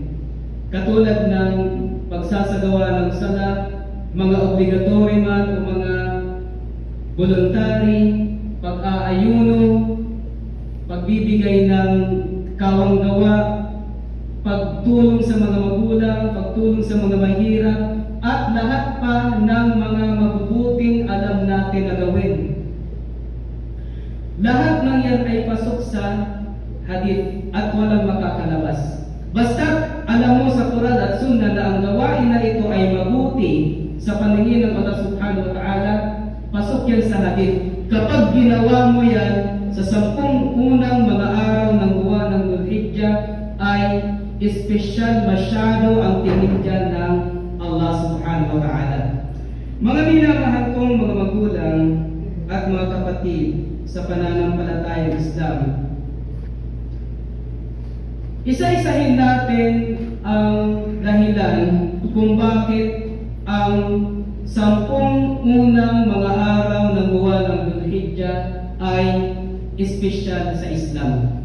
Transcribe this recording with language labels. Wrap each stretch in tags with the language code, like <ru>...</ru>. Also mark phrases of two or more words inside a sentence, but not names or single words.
<tl>Katulad ng pagsasagawa ng sala, mga obligatory man o mga voluntary, pag-aayuno, pagbibigay ng kawanggawa, pagtulong sa mga magulang, pagtulong sa mga mahirap, at lahat pa ng mga mabubuting alam natin na gawin. Lahat ng yan ay pasok sa hadith at walang makakalabas. Basta alam mo sa Quran at Sunnah na ang gawain na ito ay mabuti sa paningin ng Allah</tl> <ar>سبحانه وتعالى,</ar> <tl>pasok yan sa hadith. Kapag ginawa mo yan sa 10 unang mga araw ng buwan ng Dhul-Hijjah, ay espesyal masyado ang tingin dyan ng Allah</tl> <ar>سبحانه وتعالى.</ar> <tl>Mga minamahal kong mga magulang at mga kapatid sa pananampalatayang Islam, isa-isahin natin ang dahilan kung bakit ang 10 unang mga araw ng buwan ng Dhul-Hijjah ay espesyal sa Islam.</tl>